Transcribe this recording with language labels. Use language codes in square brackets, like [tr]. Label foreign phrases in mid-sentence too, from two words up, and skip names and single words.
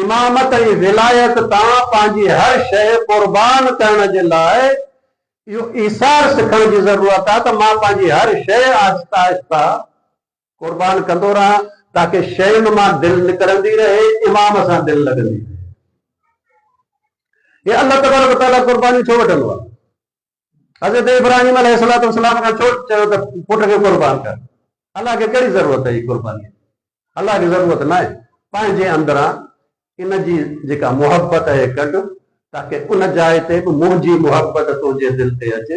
[sd] इमामत ऐं विलायत तां पंहिंजी हर शइ क़ुर्बान करण जे लाइ इहो ईसार सिखण जी ज़रूरत आहे त मां पंहिंजी हर शइ आहिस्ता आहिस्ता क़ुर्बान कंदो रहां, ताकि शयुनि मां दिलि निकिरंदी रहे, इमाम सां दिलि लॻंदी रहे। हे अल्लाह [ar] تبارك وتعالى [sd] क़ुर्बानी छो वठंदो आहे? हज़रत इब्राहिम अलैहिस्सलाम खां छो चयो त पुट खे क़ुर्बान कर? अल्लाह खे कहिड़ी ज़रूरत आहे क़ुर्बानी? अल्लाह खे ज़रूरत न आहे। पंहिंजे अंदरां इन जी जेका मुहबत आहे कढ, ताकि उन जाइ ते बि मुंहिंजी मुहबत तुंहिंजे दिलि ते अचे।